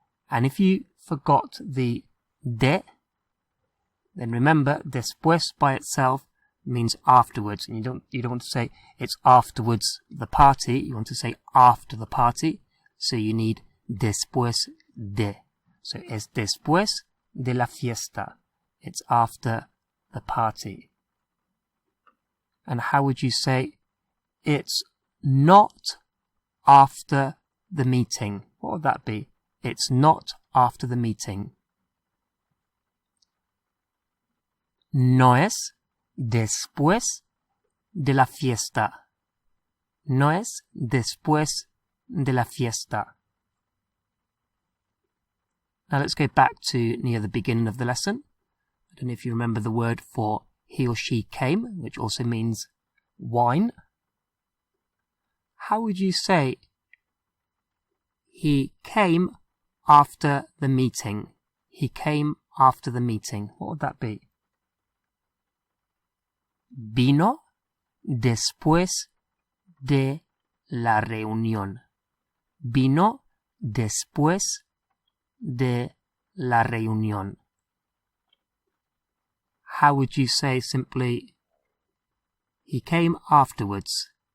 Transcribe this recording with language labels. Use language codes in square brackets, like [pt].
[en] And if you forgot the de, then remember después by itself means afterwards, and you don't want to say it's afterwards the party, you want to say after the party, so you need después de. [es] So es después de la fiesta. [en] It's after the party. And how would you say it's not after the meeting. What would that be? It's not after the meeting. [es] No es después de la fiesta. No es después de la fiesta. [en] Now let's go back to near the beginning of the lesson. I don't know if you remember the word for he or she came, which also means wine. How would you say he came after the meeting? He came after the meeting. What would that be? [es] Vino después de la reunión. Vino después de la reunión. [en] How would you say simply, he came afterwards?